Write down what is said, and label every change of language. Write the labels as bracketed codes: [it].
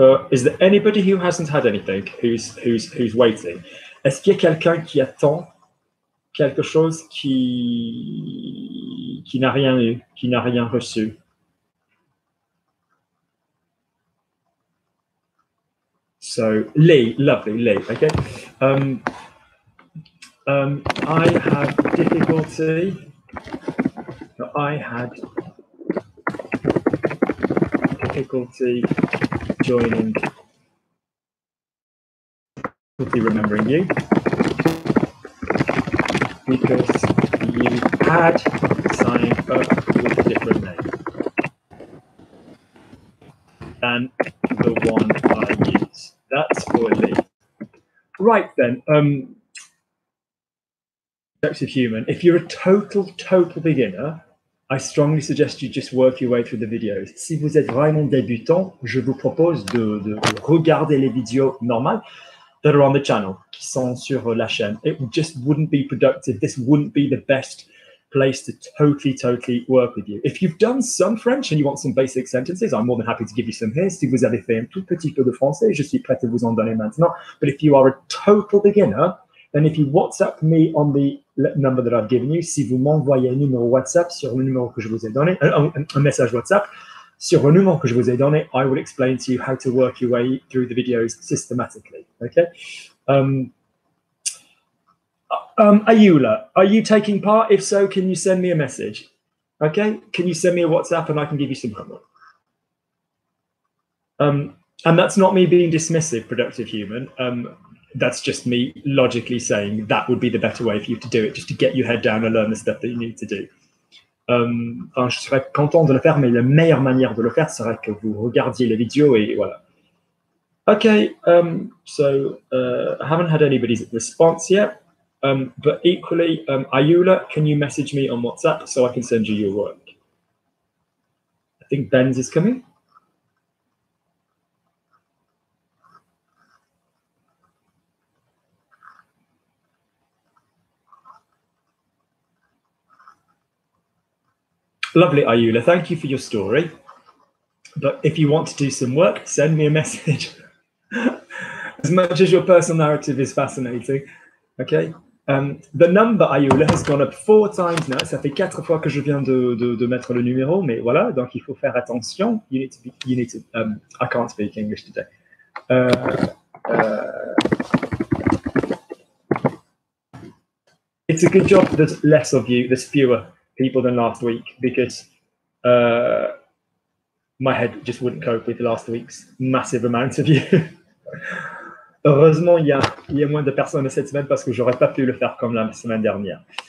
[en] Is there anybody who hasn't had anything, who's waiting? [fr] Est-ce qu'il y a quelqu'un qui attend quelque chose qui n'a rien eu, qui n'a rien reçu? [en] So Lee, lovely Lee. Okay. I have difficulty. I had difficulty joining. Difficulty remembering you because you had signed up with a different name than the one I use. That's for Lee. Right then, Reflexive Human. If you're a total beginner, I strongly suggest you just work your way through the videos. [fr] Si vous êtes vraiment débutant, je vous propose de regarder les vidéos normales [en] that are on the channel, [fr] qui sont sur la chaîne. [en] It just wouldn't be productive. This wouldn't be the best place to totally work with you. If you've done some French and you want some basic sentences, I'm more than happy to give you some here. [fr] Si vous avez fait un tout petit peu de français, je suis prêt à vous en donner maintenant. [en] But if you are a total beginner, then if you WhatsApp me on the number that I've given you, [fr] si vous m'envoyez un numéro WhatsApp sur le numéro que je vous ai donné, [en] un message WhatsApp sur le numéro que je vous ai donné, I will explain to you how to work your way through the videos systematically. Okay. Ayula, are you taking part? If so, can you send me a message? Okay. Can you send me a WhatsApp and I can give you some homework? And that's not me being dismissive, Productive Human. That's just me logically saying that would be the better way for you to do it, just to get your head down and learn the stuff that you need to do. [fr] Je serais content de le faire, mais la meilleure manière de le faire serait que vous regardiez les vidéos et voilà. [en] Okay, so I haven't had anybody's response yet, but equally, Ayula, can you message me on WhatsApp so I can send you your work? I think Ben's is coming. Lovely, Ayula. Thank you for your story. But if you want to do some work, send me a message. As much as your personal narrative is fascinating, okay? The number, Ayula, has gone up 4 times now. [fr] Ça fait 4 fois que je viens de mettre le numéro, mais voilà, donc il faut faire attention. [en] You need to I can't speak English today. It's a good job there's less of you, there's fewer people than last week, because my head just wouldn't cope with last week's massive amount of you. [fr] Heureusement, il y a moins de personnes cette semaine parce que j'aurais pas pu le faire comme la semaine dernière.